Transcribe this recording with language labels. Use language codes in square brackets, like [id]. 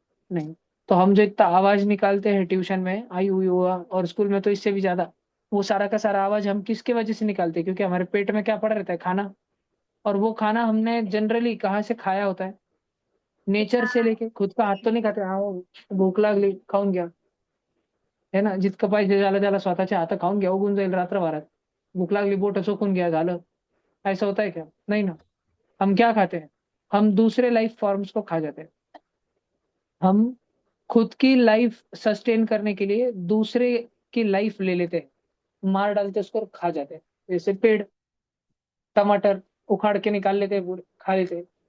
[hi] नहीं। तो हम जो इतना आवाज निकालते हैं ट्यूशन में आई हुई हुआ, और स्कूल में तो इससे भी ज्यादा, वो सारा का सारा आवाज हम किसके वजह से निकालते हैं? क्योंकि हमारे पेट में क्या पड़ा रहता है? खाना। और वो खाना हमने जनरली कहाँ से खाया होता है? नेचर से लेके, खुद का हाथ तो नहीं खाते। [mr] हाँ, वो भूक लागली खाऊन घ्या, है ना? जितकं पाहिजे ज्याला ज्याला स्वतःच्या हात खाऊन घ्या, उगून जाईल रात्रभरात. भूक लागली, बोट चोखून घ्या, झालं. [hi] ऐसा होता है क्या? नहीं ना. हम क्या खाते हैं? हम दूसरे लाइफ फॉर्म्स को खा जाते हैं. हम खुद की लाइफ सस्टेन करने के लिए दूसरे की लाइफ ले लेते हैं, मार डालते हैं उसको और खा जाते हैं. जैसे पेड़, टमाटर उखाड़ के निकाल लेते हैं, पूरे खा लेते हैं.